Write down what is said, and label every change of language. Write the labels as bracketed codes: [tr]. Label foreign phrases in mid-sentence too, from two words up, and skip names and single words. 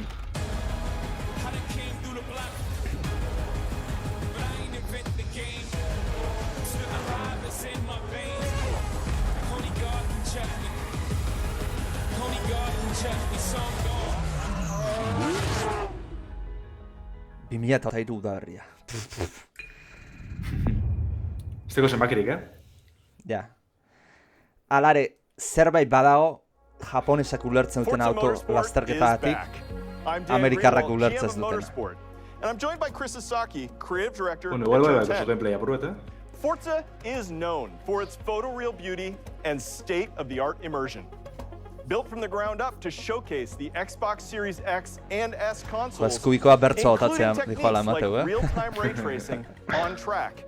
[eu] Bimila eta hiru udaberria. Ez dugu zenbakirik, Ja. Alare, zerbait badago japonesak ulertzen duten auto lasterketagatik Amerikarrak ulertzen ez dutena. [en] And I'm joined by Chris Sasaki, creative director of Nintendo. Forza is known for its photoreal beauty and state-of-the-art immersion. Built from the ground up to showcase the Xbox Series X and S consoles, including techniques like real-time ray tracing on track.